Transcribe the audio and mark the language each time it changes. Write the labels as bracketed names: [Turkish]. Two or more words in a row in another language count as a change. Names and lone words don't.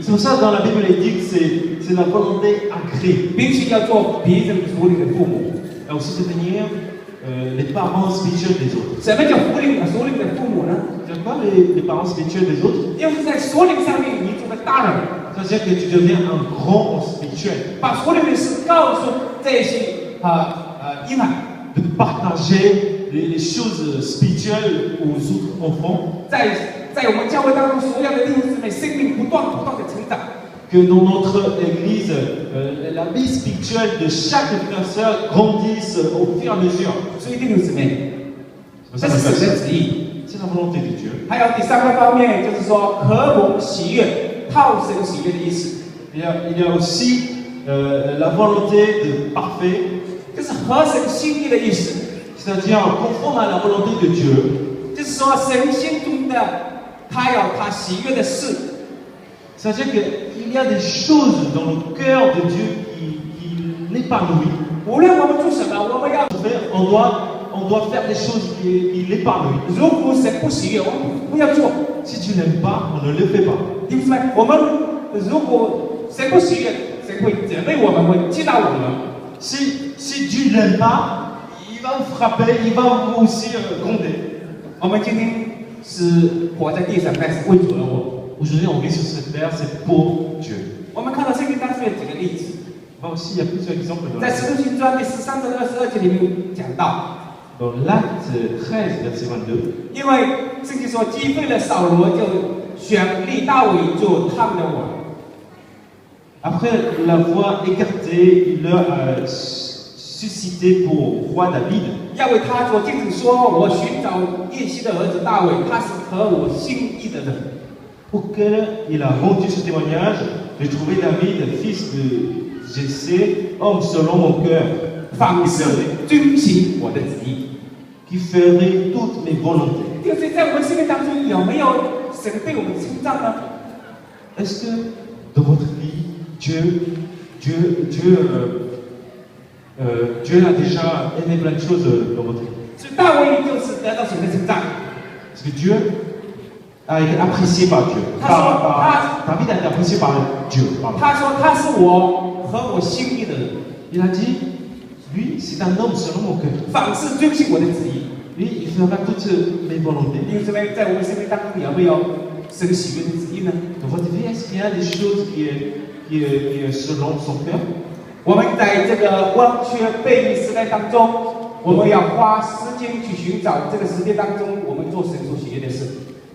[French] C'est pour ça que dans la Bible, il dit que c'est la volonté ancrée. [Chinese] 并且要做别人属灵的父母。 [French] Et aussi devenir les parents spirituels des autres. [Chinese] 什么叫属灵的父母呢？ [French] C'est quoi les parents spirituels des autres? [Chinese] 因为在属灵上面你做个大人， [French] C'est-à-dire que tu deviens un grand spirituel. [Chinese] 把属灵的事告诉这些婴孩， [French] De partager les choses spirituelles aux autres enfants. [Chinese] 在我们教会当中所有的弟兄姊妹生命不断的成长。 [French] Que dans notre église, la vie spirituelle de chaque frère et sœur grandisse au fur et à mesure. [Chinese] 所以弟兄姊妹，这是神的旨意。 [French] C'est la volonté de Dieu. [Chinese] 还有第三个方面，就是说合蒙喜悦、讨神喜悦的意思， [French] Il y a aussi la volonté de parfait, [Chinese] 就是合神心意的意思。 [French] c'est-à-dire conforme à la volonté de Dieu. [Chinese] 就是说神心中的他有他喜悦的事， [French] C'est-à-dire qu'il y a des choses dans le cœur de Dieu qui l'épanouit. [Chinese] 无论我们做什么，我们要 [French] On doit faire des choses qui l'épanouissent. [Chinese] 如果神不喜悦，我们不要做。 [French] Si tu n'aimes pas, on ne le fait pas. [Chinese] 弟兄姊妹，我们如果神不喜悦，神会责备我们，会击打我们。 [French] Si Dieu n'aime pas, il va vous frapper, il va vous aussi gronder. [Chinese] 我们今天是活在地上，但是为主而活。 [French] Aujourd'hui, on vit sur cette terre, c'est pour Dieu. [Chinese] 我们看到圣经当中有几个例子， [French] Là aussi, il y a plusieurs exemples dans [Chinese] 在《使徒行传》第13章22节里面讲到， [French] l'acte 13, verset 22. [Chinese] 因为圣经说击废了扫罗，就选立大卫做他们的王。 [French] Après l'avoir écarté, il leur a suscité pour roi David. [Chinese] 要为他做见证说，我寻找耶西的儿子大卫，他是合我心意的人。 [French] Auquel il a rendu ce témoignage de trouver David, fils de Jessé, homme selon mon cœur, [Chinese] 凡事遵行我的旨意。 [French] qui ferait toutes mes volontés. [Chinese] 就是在我们生命当中有没有神对我们的称赞呢？ [French] Est-ce que dans votre vie, Dieu a déjà aimé plein de choses dans votre vie? [Chinese] 所以大卫就是得到神的称赞。 [French] Parce que Dieu a été apprécié par Dieu. David a été apprécié par Dieu. Pardon. [Chinese] 他说他是我合我心意的人， [French] Il a dit, lui, c'est un homme selon mon cœur. [Chinese] 凡事遵行我的旨意。 [French] Lui, il fera toutes mes volontés. [Chinese] 弟兄姊妹，在我们生命当中有没有神喜悦的旨意呢？ [French] Dans votre vie, est-ce qu'il y a des choses qui est selon son cœur? [Chinese] 我们在这个弯曲背逆时代当中，我们要花时间去寻找这个时间当中我们做神所喜悦的事。